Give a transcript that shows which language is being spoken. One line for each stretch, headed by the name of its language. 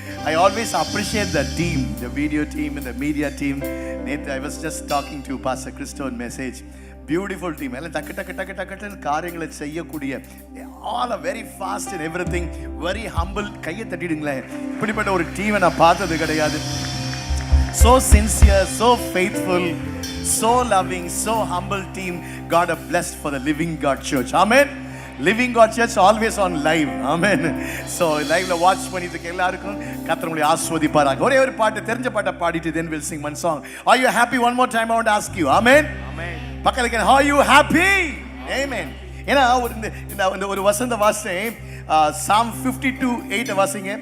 English: I always appreciate the team, the video team and the media team. I was just talking to Pastor Christo on message. Beautiful team.
Tamil: எல்லாம் டக்கு காரியங்களை செய்யக்கூடிய,
English: all are very fast in everything, very humble.
Tamil: கையை தட்டிடுங்களேன். இப்படிப்பட்ட ஒரு டீமை நான் பார்த்தது கிடையாது.
English: So sincere, so faithful, so loving, so humble team. God have blessed for the Living God Church. Amen. Living God Church always on live. Amen. So live
Tamil: la watch பண்ணிட்டு எல்லாருக்கும் கர்த்தர் உங்களை ஆசீர்வதிப்பாராக. ஒரே ஒரு பாட்டு, தெரிஞ்ச பாட்டை பாடிட்டு
English: then we'll sing one song. Are you happy? One more time I want to ask you. Amen. Amen.
Tamil: பக்கத்துல
English: are you happy? Amen.
Tamil: ஏன்னா இந்த ஒரு வசந்த வாசம்
English: Psalm 52:8
Tamil: வாசிங்க.